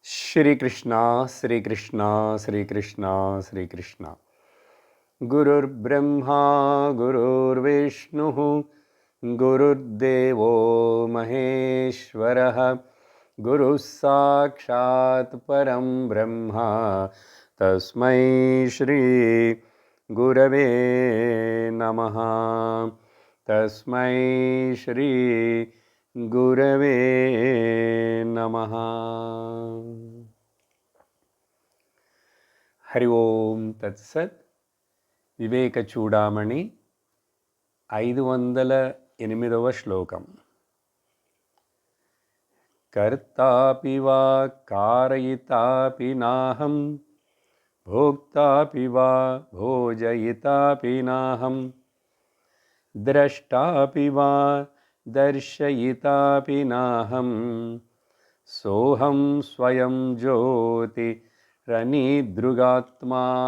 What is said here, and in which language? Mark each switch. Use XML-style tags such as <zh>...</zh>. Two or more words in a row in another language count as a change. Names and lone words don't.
<sa>श्रीकृष्ण श्रीकृष्ण श्रीकृष्ण श्रीकृष्ण गुरुर्ब्रह्मा गुरुर्विष्णुः गुरुर्देवो महेश्वरः गुरुः साक्षात् परं ब्रह्म तस्मै श्री गुरवे नमः तस्मै श्री गुरवे नमः। हरि ओम तत्सत्।</sa> <te>వివేక చూడామణి 508వ శ్లోకం.</te> <sa>కర్తాపి వా కారయితాపి నాహం భోక్తాపి వా భోజయితాపి నాహం ద్రష్టాపి వా దర్శయితాపి నాహం సోహం స్వయం జ్యోతి రనీదృగాత్మా.</sa>